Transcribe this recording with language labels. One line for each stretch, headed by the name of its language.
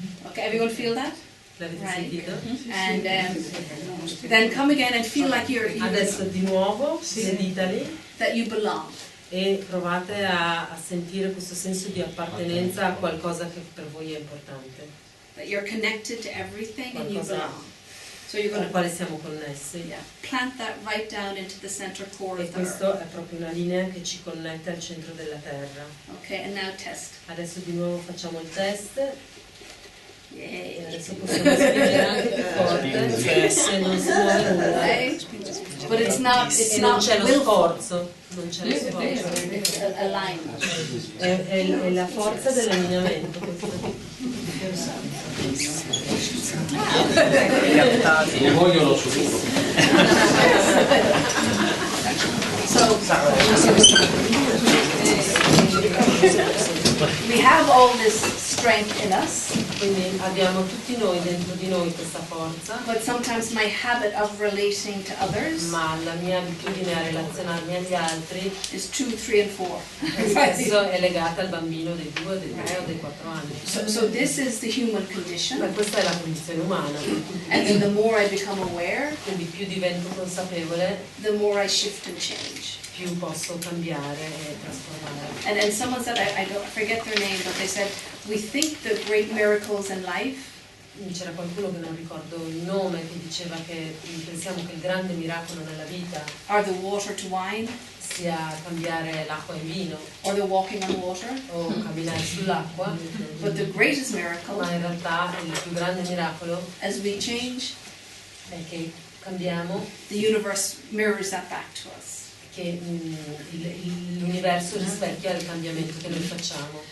English: Okay, everyone feel that?
Italian: L'avete
English: Right.
Italian: sentito?
English: And then come again and feel like
Italian: Adesso di nuovo seditali
English: that you belong.
Italian: e provate a sentire questo senso di appartenenza a qualcosa che per voi è importante,
English: That you're connected to everything and you
Italian: Qualcosa
English: belong. So you're
Italian: con
English: going
Italian: il quale siamo connessi.
English: plant that right down into the center core
Italian: E
English: of the earth.
Italian: questo è proprio una linea che ci connette al centro della Terra.
English: Okay, and now test.
Italian: Adesso di nuovo facciamo il test e Yay. adesso possiamo spingere anche più forte se non si muove nulla.
English: Okay. But it's not
Italian: E non c'è lo
English: willful.
Italian: sforzo, non c'è lo sforzo.
English: Alignment.
Italian: È la forza dell'allineamento. Ne vogliono subito.
English: So we have all this strength in us,
Italian: Quindi abbiamo tutti noi dentro di noi questa forza,
English: but sometimes my habit of relating to others
Italian: ma la mia abitudine a relazionarmi agli altri
English: is 2, 3, and 4.
Italian: spesso è legata al bambino dei 2, dei 3 o dei 4 anni.
English: So this is the human
Italian: Ma
English: condition,
Italian: questa è la condizione umana,
English: and then the more I become aware,
Italian: quindi più divento consapevole,
English: the more I shift and change.
Italian: più posso cambiare e trasformare.
English: And someone said, I don't I forget their name, but they said, we think the great miracles in life
Italian: C'era qualcuno che non ricordo il nome che diceva che pensiamo che il grande miracolo nella vita
English: are the water to wine,
Italian: sia cambiare l'acqua in vino
English: or the walking on water,
Italian: o camminare sull'acqua,
English: but the greatest miracle,
Italian: ma in realtà il più grande miracolo
English: as we change,
Italian: è che cambiamo,
English: the universe mirrors that back to us.
Italian: che l'universo rispecchia il cambiamento che noi facciamo.